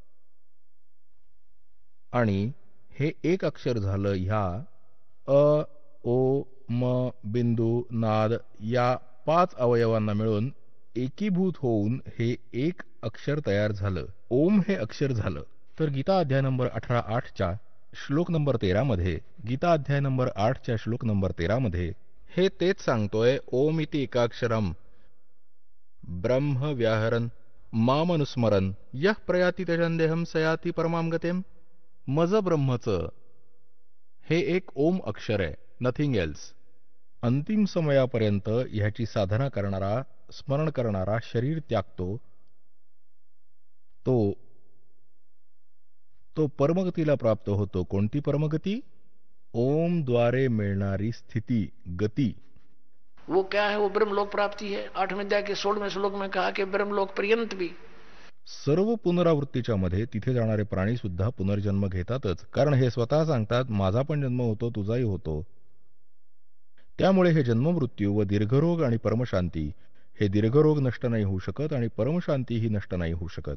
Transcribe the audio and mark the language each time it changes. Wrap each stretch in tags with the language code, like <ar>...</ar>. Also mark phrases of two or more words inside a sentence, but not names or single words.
<mr>आणि हे एक अक्षर झालं ह्या अ, ओ, म, बिंदू, नाद या 5 अवयवांना मिळून एकीभूत होऊन हे एक अक्षर तयार झालं. ओम हे अक्षर झालं. तर गीता अध्याय नंबर 18:8च्या श्लोक नंबर 13 मध्ये, गीता अध्याय नंबर 8च्या श्लोक नंबर 13 मध्ये हे तेच सांगतोय,</mr> <sa>ओम इति एकाक्षरम ब्रह्म व्याहरन मामनुस्मरन यः प्रयाती त्यजन्देहम सयाती परमाम गतिम.</sa> <mr>मज ब्रह्मचं हे एक ओम अक्षर आहे,</mr> <en>nothing else.</en> <mr>अंतिम समयापर्यंत ह्याची साधना करणारा, स्मरण करणारा शरीर त्यागतो, तो परमगतीला प्राप्त होतो. कोणती परमगती? ओम द्वारे मिळणारी स्थिती, गती.</mr> <hi>वो क्या है? वो ब्रह्मलोक प्राप्ति है. 8वें अध्याय के 16वें श्लोक में कहा कि ब्रह्मलोक पर्यंत भी.</hi> <mr>सर्व पुनरावृत्तीच्या मध्ये तिथे जाणारे प्राणी सुद्धा पुनर्जन्म घेतातच, कारण हे स्वतः सांगतात माझा पण जन्म होतो, तुझाही होतो. त्यामुळे हे जन्ममृत्यू व दीर्घरोग आणि परमशांती, हे दीर्घरोग नष्ट नाही होऊ शकत आणि परमशांतीही नष्ट नाही होऊ शकत.</mr>